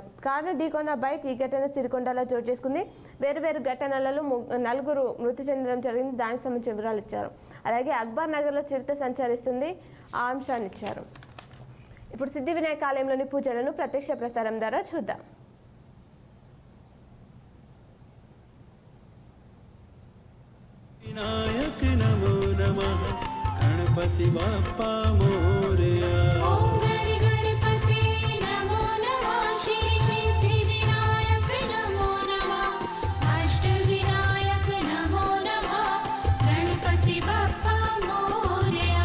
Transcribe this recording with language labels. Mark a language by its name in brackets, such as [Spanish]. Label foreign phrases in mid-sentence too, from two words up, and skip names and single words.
[Telugu] కారును ఢీకొన్న బైక్. ఈ ఘటన సిరికొండలో చోటు చేసుకుంది. వేరు ఘటనలలో 4 మృతి చెందడం జరిగింది. దానికి సంబంధించిన వివరాలు ఇచ్చారు. అలాగే అక్బర్ నగర్లో చిరుత సంచరిస్తుంది, ఆ అంశాన్ని ఇచ్చారు. ఇప్పుడు సిద్ధి వినాయక ఆలయంలోని పూజలను ప్రత్యక్ష ప్రసారం ద్వారా చూద్దాం. [Sanskrit] विनायक नमो नमः गणपति [Marathi] बाप्पा मोरया। [Sanskrit] ओम गणपति नमो नमः श्री सिद्धि विनायक नमो नमः अष्ट विनायक नमो नमः गणपति [Marathi] बाप्पा मोरया।